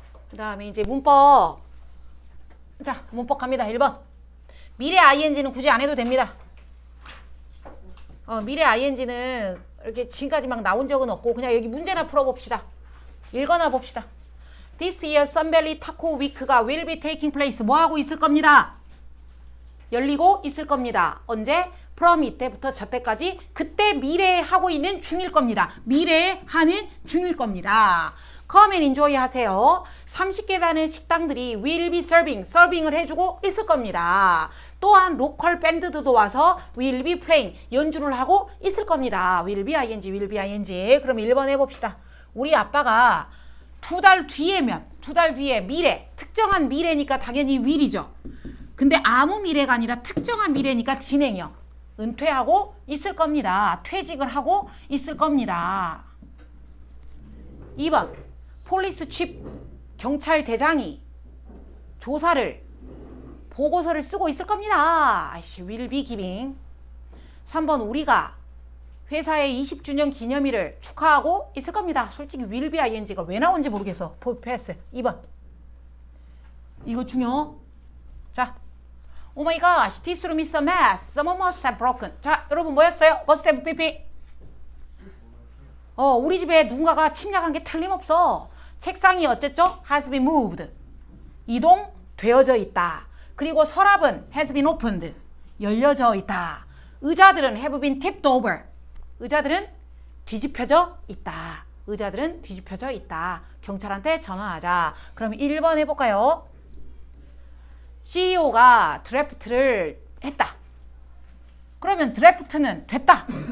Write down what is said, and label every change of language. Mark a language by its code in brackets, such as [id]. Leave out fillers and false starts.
[ko] 그 다음에 이제 문법. 자, 문법 갑니다. 1번. 미래 ing는 굳이 안 해도 됩니다. 미래 ing는 이렇게 지금까지 막 나온 적은 없고 그냥 여기 문제나 풀어봅시다. 읽어나 봅시다. [en] This year Sunvalley Taco Week가 will be taking place. [ko] 뭐 하고 있을 겁니다. 열리고 있을 겁니다. 언제? from 이때부터 저때까지 그때 미래에 하고 있는 중일 겁니다. 미래에 하는 중일 겁니다. [en] Come and enjoy [ko] 하세요. 30계단의 식당들이 [en] will be serving [ko] 을 해주고 있을 겁니다. 또한 로컬 밴드들도 와서 [en] will be playing, [ko] 연주를 하고 있을 겁니다. [en] will be ing. [ko] 그럼 1번 해봅시다. 우리 아빠가 두 달 뒤에 미래, 특정한 미래니까 당연히 will이죠. 근데 아무 미래가 아니라 특정한 미래니까 진행형. 은퇴하고 있을 겁니다. 퇴직을 하고 있을 겁니다. 2번 폴리스 칩 경찰대장이 보고서를 쓰고 있을 겁니다. [en] will be giving. [ko] 3번 우리가 회사의 20주년 기념일을 축하하고 있을 겁니다. 솔직히 [en] will be ing [ko] 가 왜 나온지 모르겠어. 패스. 2번 이거 중요. [en] 자, Oh my gosh, this room is a mess. Someone must have broken. [ko] 자, 여러분 뭐였어요? [en] Must have pp. [ko] 우리 집에 누군가가 침략한 게 틀림없어. 책상이 어쨌죠? [en] Has been moved. [ko] 이동되어져 있다. [en] 그리고 서랍은 has been opened. [ko] 열려져 있다. [en] 의자들은 have been tipped over. [ko] 의자들은 뒤집혀져 있다. 의자들은 뒤집혀져 있다. 경찰한테 전화하자. 그럼 1번 해볼까요? CEO가 드래프트를 했다. 그러면 드래프트는 됐다.